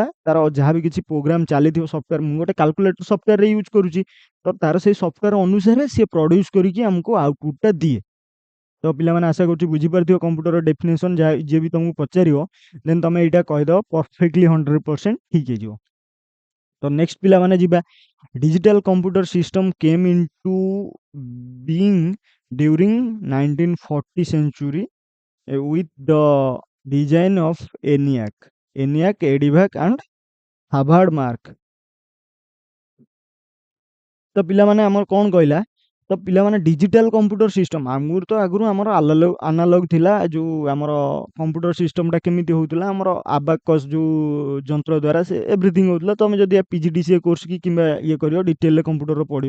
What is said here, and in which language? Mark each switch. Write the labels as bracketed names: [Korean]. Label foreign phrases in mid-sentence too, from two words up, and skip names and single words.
[Odia] ତାର ଯାହା ବି କିଛି ପ୍ରୋଗ୍ରାମ ଚାଲିଥିବ ସଫ୍ଟୱେୟାର, ମୁଁ ଗୋଟେ [English] calculator software [Odia] ୟୁଜ୍ କରୁଛି, ତ ତାର ସେଇ ସଫ୍ଟୱେୟାର ଅନୁସାରେ ସିଏ ପ୍ରଡ୍ୟୁସ୍ କରିକି ଆମକୁ ଆଉଟପୁଟ୍ଟା ଦିଏ। ତ ପିଲାମାନେ ଆଶା କରୁଛି ବୁଝିପାରୁଥିବ [English] computer definition. [Odia] ଯାହା ଯିଏ ବି ତମକୁ ପଚାରିବ ଦେନ୍ ତମେ ଏଇଟା କହିଦେବ, ପରଫେକ୍ଟଲି 100% ଠିକ୍ ହେଇଯିବ। ତ ନେକ୍ସଟ ପିଲାମାନେ ଯିବା, [English] digital computer system came into being during 1940 century with the design of ENIAC, EDIVAC and Harvard Mark। [Odia] ତ ପିଲାମାନେ ଆମର କ'ଣ କହିଲା? ତ ପିଲାମାନେ [English] digital computer system, [Odia] ଆଗରୁ ଆମର ଆନାଲଗ ଥିଲା। ଯେଉଁ ଆମର [English] computer system [Odia] କେମିତି ହେଉଥିଲା, ଆମର ଆବାକସ୍ ଯେଉଁ ଯନ୍ତ୍ର ଦ୍ୱାରା ସେ ଏଭ୍ରିଥିଙ୍ଗ ହେଉଥିଲା। ତୁମେ ଯଦି PGDCA କୋର୍ସ କି କିମ୍ବା ଇଏ କରିବ, ଡିଟେଲରେ କମ୍ପ୍ୟୁଟର ପଢ଼ିବ।